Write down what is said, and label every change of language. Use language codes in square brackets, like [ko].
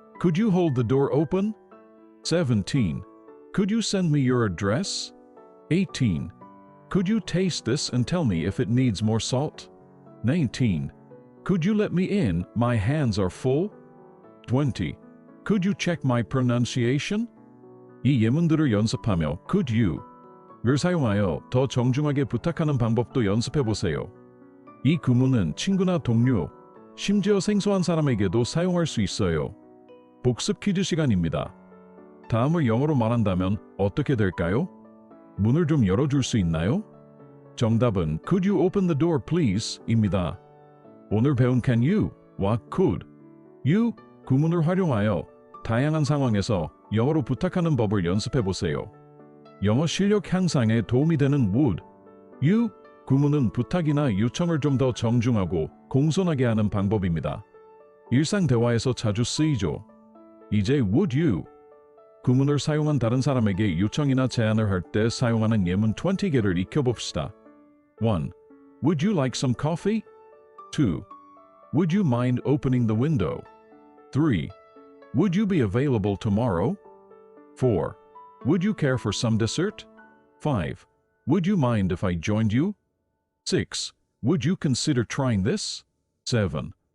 [en] Could you hold the door open? 17. Could you send me your address? 18. Could you taste this and tell me if it needs more salt? 19. Could you let me in? My hands are full. 20. Could you check my pronunciation? [ko] 이 예문들을 연습하며 Could you?를 사용하여 더 정중하게 부탁하는 방법도 연습해 보세요. 이 구문은 친구나 동료, 심지어 생소한 사람에게도 사용할 수 있어요. 복습 퀴즈 시간입니다. 다음을 영어로 말한다면 어떻게 될까요? 문을 좀 열어줄 수 있나요? 정답은 [en] Could you open the door, please? [ko] 입니다. 오늘 배운 Can you?와 Could you 구문을 활용하여 다양한 상황에서 영어로 부탁하는 법을 연습해 보세요. 영어 실력 향상에 도움이 되는 Would you 구문은 부탁이나 요청을 좀 더 정중하고 공손하게 하는 방법입니다. 일상 대화에서 자주 쓰이죠. 이제 Would you 구문을 사용한 다른 사람에게 요청이나 제안을 할 때 사용하는 예문 20개를 익혀봅시다. 1. [en] Would you like some coffee? 2. Would you mind opening the window? 3. Would you be available tomorrow? 4. Would you care for some dessert? 5. Would you mind if I joined you? 6. Would you consider trying this? 7.